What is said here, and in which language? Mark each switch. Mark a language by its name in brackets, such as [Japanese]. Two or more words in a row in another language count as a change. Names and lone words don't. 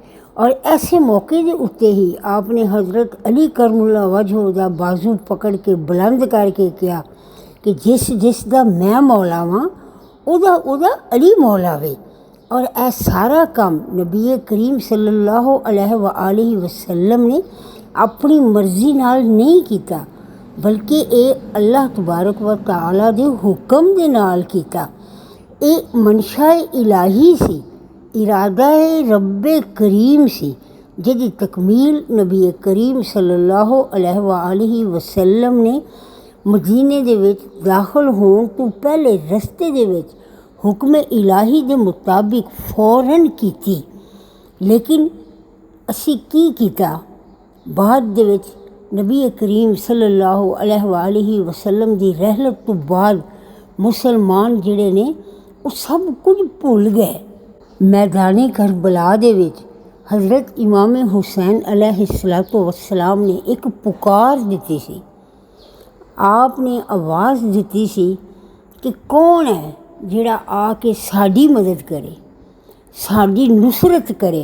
[Punjabi] اور ایسے موقعے دے اتے ہی آپ نے حضرت علی [Arabic] كرم الله وجهه [Punjabi] دا بازو پکڑ کے بلند کر کے کہا کہ جس جس دا میں مولا واں اوہدا علی مولا وے. اور یہ سارا کم نبی کریم [Arabic] صلى الله عليه وسلم [Punjabi] نے اپنی مرضی نال نہیں کیتا، بلکہ یہ [Arabic] الله تبارك وتعالى [Punjabi] دے حکم دے نال کیتا. یہ منشاء الٰہی سی، ارادہ رب کریم سی، جیہدی تکمیل نبی کریم [Arabic] صلى الله عليه وسلم [Punjabi] نے مدینے دے وچ داخل ہون توں پہلے رستے دے وچ حکم الٰہی دے مطابق فوراً کیتی. لیکن اسیں کی کیتا، بعد دے وچ نبی کریم [Arabic] صلى الله عليه وسلم [Punjabi] دی رحلت توں بعد مسلمان جیہڑے نے او سب کجھ بھل گئے. میدان کربلا دے وچ حضرت امام حسین [Arabic] عليه الصلاة والسلام [Punjabi] نے اک پکار دتی سی. آپ نے آواز دتی سی کہ کون ہے جیہڑا آ کے ساڈی مدد کرے، ساڈی نصرت کرے.